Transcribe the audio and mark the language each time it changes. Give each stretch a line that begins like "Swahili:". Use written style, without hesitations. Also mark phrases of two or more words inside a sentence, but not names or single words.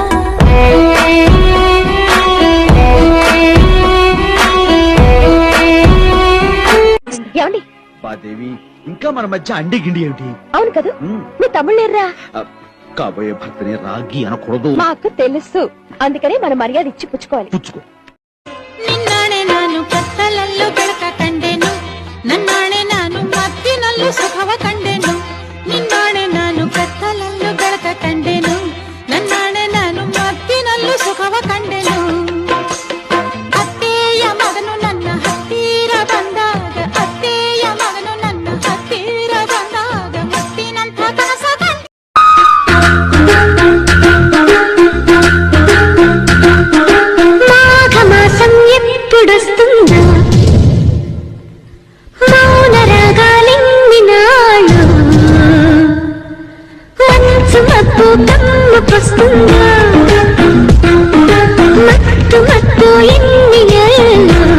Telugu: దేవి ఇంకా మన మధ్య అండి గిండి ఏమిటి? అవును కదా, మీ తమ్ముళ్ళేర్రా? కాబోయే భర్తని రాగి అనకూడదు. మాకు తెలుసు, అందుకనే మన మర్యాద ఇచ్చి పుచ్చుకోవాలి. పుచ్చుకో.
Kannada: ನಿನ್ನಾನೆ ನಾನು ಕತ್ತಲಲ್ಲೋ ಬೆಳಕ ಕಂಡೆನು, ನನ್ನಾಣೆ ನಾನು ಮತ್ತಿನಲ್ಲೂ ಸುಖವ ಕಂಡೆನು. ನಿನ್ನಾಣೆ ನಾನು ಕತ್ತಲಲ್ಲೂ ಬೆಳಕ ಕಂಡೆನು, ನನ್ನಾಣೆ ನಾನು ಮತ್ತಿನಲ್ಲೂ ಸುಖವ ಕಂಡೆನು. ಅತ್ತೆಯ ಮಗನು ನನ್ನ ಹತ್ತಿರ ಬಂದಾಗ, ಅತ್ತೆಯ ಮಗನು ನನ್ನ ಹತ್ತಿರ ಬಂದಾಗ ಮುತ್ತಿನಂಥ ಕನಸ ಕಂಡೆ.
Telugu: మాఘ మాసం ఎప్పుడొస్తుందా, మౌన రాగాలిన్నాళ్ళు మంచు మబ్బు కమ్ముకొస్తుందా, మత్తు మత్తు ఎన్ని నెలలు